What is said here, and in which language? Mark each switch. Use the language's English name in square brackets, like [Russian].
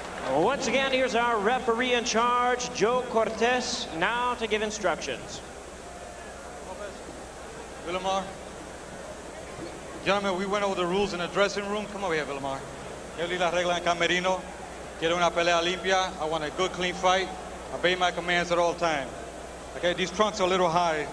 [English] Once again, here's our referee in charge, Joe Cortez, now to give instructions. Lopez, Villamor. Gentlemen, we went over the rules in the dressing room. Come over here, Villamor. [Spanish] Yo leí las reglas en camerino. Quiero una pelea limpia. [English] I want a good, clean fight. Obey my commands at all times. Okay, these trunks are a little high.